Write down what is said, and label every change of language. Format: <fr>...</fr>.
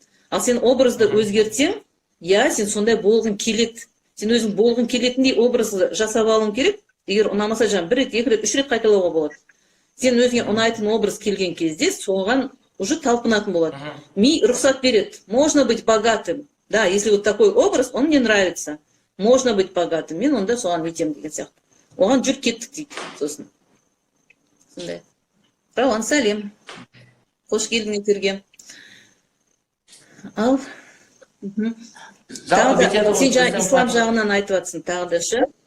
<kk>Ал сен образды өзгертсең, я, сен сондай болғың келеді. Сен өзің болғың келетіндей образды жасап алуың керек. Егер ұнамаса жаңа 1 рет, 2 рет, 3 рет қайталауға болады. Сен өзіңе ұнайтын образ келген кезде соған уже талпынатын болады. Ми рұқсат береді.</kk> <ru>Можно быть богатым. Да, если вот такой образ, он мне нравится. Можно быть богатым.</ru> <kk>Мен онда соған нетем деген сияқты. Оған жүр кеттік дейді. Сосын. Сондай. Рауан, сәлем. Қош келдің эфирге. Ал. Сен жаңа ислам жағынан айтып жатсың тағы да шы.</kk>